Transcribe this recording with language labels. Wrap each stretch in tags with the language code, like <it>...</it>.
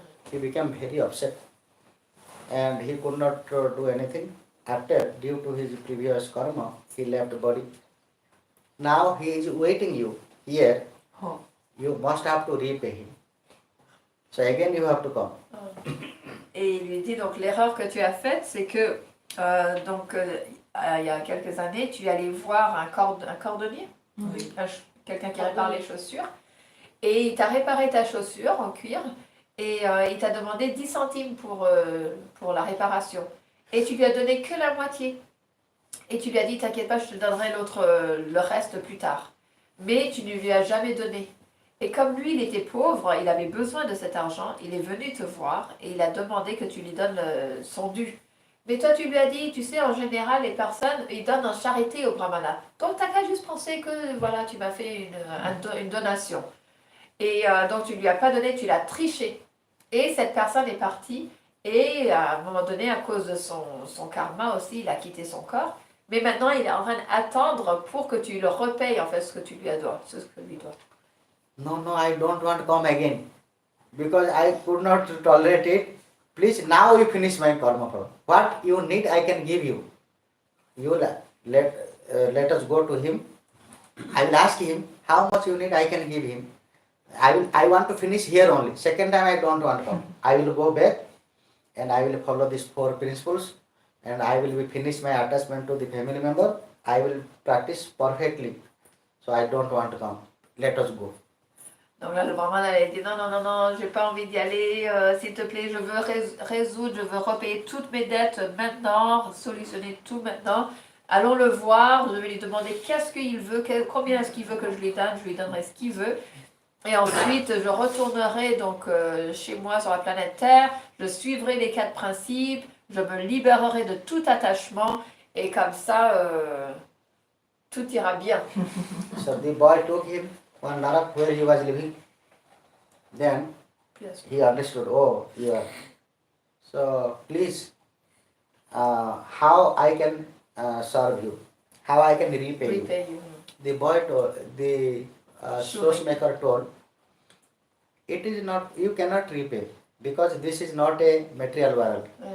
<en>He became very upset. And he could not do anything. After, due to his previous karma, he left the body. Now he is waiting you here. You must have to repay him. So again you have to come.</en> <fr>Et il lui dit donc l'erreur que tu as faite, c'est que il y a quelques années, tu allais voir un cordonnier, quelqu'un qui répare les chaussures, et il t'a réparé ta chaussure en cuir, et il t'a demandé 10 centimes pour la réparation. Et tu lui as donné que la moitié. Et tu lui as dit, t'inquiète pas, je te donnerai le reste plus tard. Mais tu ne lui as jamais donné. Et comme lui, il était pauvre, il avait besoin de cet argent, il est venu te voir et il a demandé que tu lui donnes son dû. Mais toi, tu lui as dit, tu sais, en général, les personnes, ils donnent en charité au brahmana. Donc, t'as qu'à juste penser que, voilà, tu m'as fait une donation. Et donc, tu ne lui as pas donné, tu l'as triché. Et cette personne est partie. Et à un moment donné, à cause de son karma aussi, il a quitté son corps. Mais maintenant, il est en train d'attendre pour que tu le repayes, en fait, ce que tu lui dois, ce que lui dois.</fr> <en>No, I don't want to come again. Because I could not tolerate it. Please, now you finish my karma. What you need, I can give you. You let us go to him. I will ask him, how much you need, I can give him. I want to finish here only. Second time I don't want to come. I will go back and I will follow these 4 principles and I will be finish my attachment to the family member. I will practice perfectly. So I don't want to come. Let us go.</en> <fr>Donc là, le brahman avait dit non, non, non, non, j'ai pas envie d'y aller, s'il te plaît, je veux résoudre, je veux repayer toutes mes dettes maintenant, solutionner tout maintenant. Allons le voir, je vais lui demander qu'est-ce qu'il veut, combien est-ce qu'il veut que je lui donnerai ce qu'il veut. Et ensuite, je retournerai donc chez moi sur la planète Terre, je suivrai les 4 principes, je me libérerai de tout attachement, et comme ça, tout ira bien.</fr> <en>So the boy took him one narak where he was living. Then he understood, oh, yeah. So please, how I can serve you? How I can repay you? The boy told, the shoemaker told, it is not, you cannot repay because this is not a material world.</en>